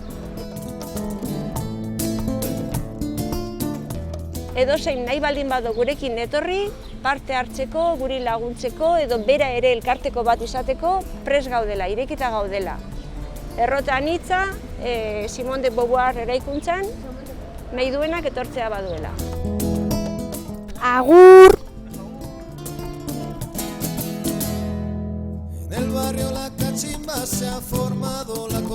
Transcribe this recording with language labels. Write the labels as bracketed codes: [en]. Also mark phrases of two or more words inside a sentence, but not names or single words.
[eu] Edozein nahi baldin badu gurekin etorri, parte hartzeko, guri laguntzeko edo bera ere elkarteko bat izateko prest gaudela, irekita gaudela. Errota anitza, Simone de Beauvoir eraikuntzan, nahi duenak etortzea baduela. Agur! [es] En el barrio La Cachimba se ha formado